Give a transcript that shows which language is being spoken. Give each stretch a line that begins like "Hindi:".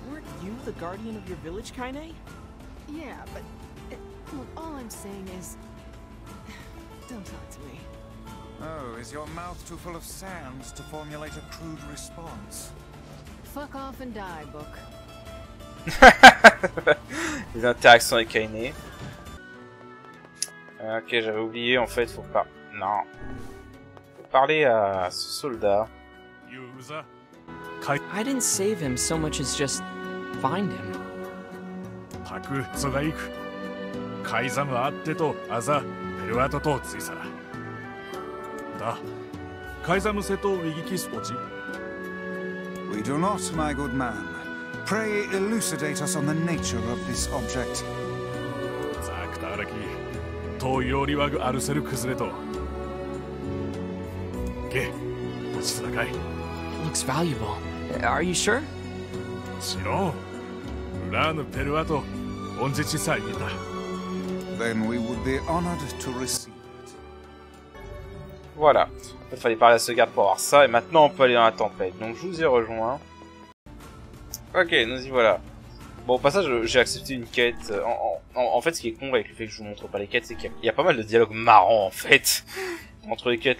English: Weren't you the guardian of your village, Kaine? Yeah, but... look, all I'm saying is... Don't talk to me. Oh, is your mouth too full of sand to formulate a crude response? Fuck off and die, book.
French: Les interactions avec Kaine. Ok, j'avais oublié, en fait, faut pas... Non. Faut parler à ce soldat.
English: I didn't save him so much as just find him. タクツが行くカイザムあってとアザペルワトとツイサラだカイザムセとウィギキスポチ We do not, my good man. Pray elucidate us on the nature of this object. ザクタアラキとヨリワグアルセル崩れとゲポチスラカイ Looks valuable. Are you sure? シロンウラーヌペルワトオンジチサイギタ Then we would be honored to receive it.
French: Voilà. Il fallait parler à ce garde pour avoir ça. Et maintenant, on peut aller dans la tempête. Donc, je vous ai rejoint. Ok, nous y voilà. Bon, au passage, j'ai accepté une quête. En fait, ce qui est con avec le fait que je vous montre pas les quêtes, c'est qu'il y a pas mal de dialogues marrants, en fait, entre les quêtes.